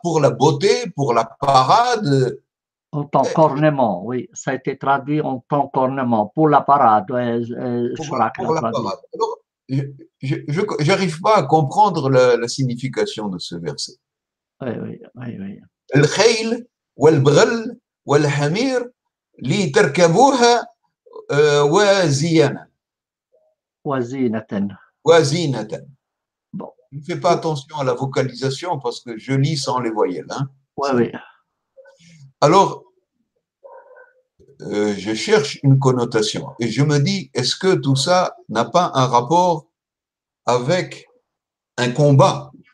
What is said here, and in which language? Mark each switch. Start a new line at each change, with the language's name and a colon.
French: Pour la beauté, pour la parade, En tant qu'ornement, oui, ça a été traduit en tant qu'ornement pour la parade. Chirac l'a pour la traduit. parade. Alors, je n'arrive pas à comprendre la signification de ce verset. Oui, oui, oui, oui.
Arabic: الخيل والبغل والحمير لتركبوها وزينة وزينة. وزينة.
French: Bon, Ne fais pas attention à la vocalisation parce que je lis sans les voyelles. Hein. oui, oui. Alors, je cherche une connotation et je me dis, est-ce que tout ça n'a pas un rapport avec un combat?